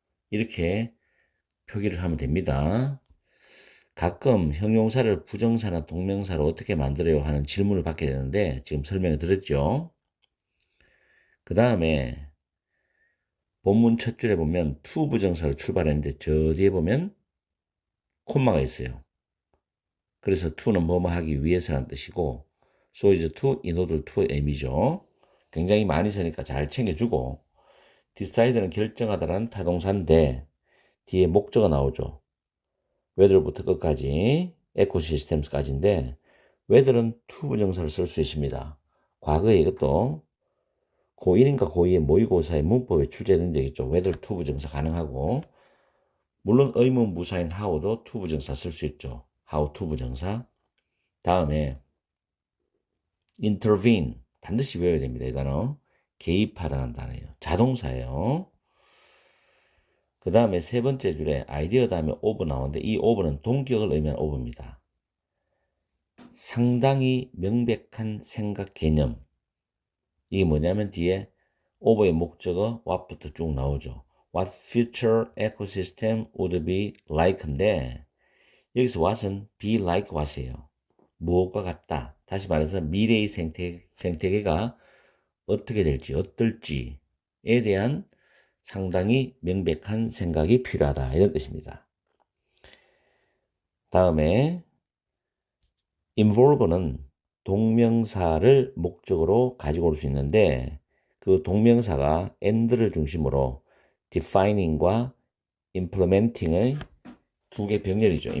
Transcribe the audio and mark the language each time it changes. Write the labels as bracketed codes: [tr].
[ko] 이렇게 표기를 하면 됩니다. 가끔 형용사를 부정사나 동명사로 어떻게 만들어요 하는 질문을 받게 되는데 지금 설명을 드렸죠. 그 다음에 본문 첫 줄에 보면 to 부정사로 출발했는데 저 뒤에 보면 콤마가 있어요. 그래서 to는 뭐뭐 하기 위해서라는 뜻이고 so is to [en] in order to [ko] M이죠. 굉장히 많이 쓰니까 잘 챙겨주고 decide는 결정하다라는 타동사인데 뒤에 목적어 나오죠. whether부터 끝까지 에코시스템스까지인데 whether는 to 부정사를 쓸 수 있습니다. 과거에 이것도 고1인가 고2의 모의고사의 문법에 출제된 적이 있죠. whether to 부정사 가능하고 물론 의문부사인 how도 to 부정사 쓸 수 있죠. how to 부정사. 다음에 intervene 반드시 외워야 됩니다. 이 단어 개입하다는 단어예요. 자동사예요. 그 다음에 세 번째 줄에 아이디어 다음에 of 나오는데 이 of는 동격을 의미하는 of입니다. 상당히 명백한 생각 개념. 이게 뭐냐면 뒤에 of의 목적어 what부터 쭉 나오죠. [en] What future ecosystem would be like인데 여기서 what은 be like what이에요. [ko] 무엇과 같다. 다시 말해서 미래의 생태계가 어떻게 될지 어떨지에 대한 상당히 명백한 생각이 필요하다. 이런 뜻입니다. 다음에 involve는 동명사를 목적으로 가지고 올 수 있는데 그 동명사가 and를 중심으로 defining과 implementing의 두 개 병렬이죠.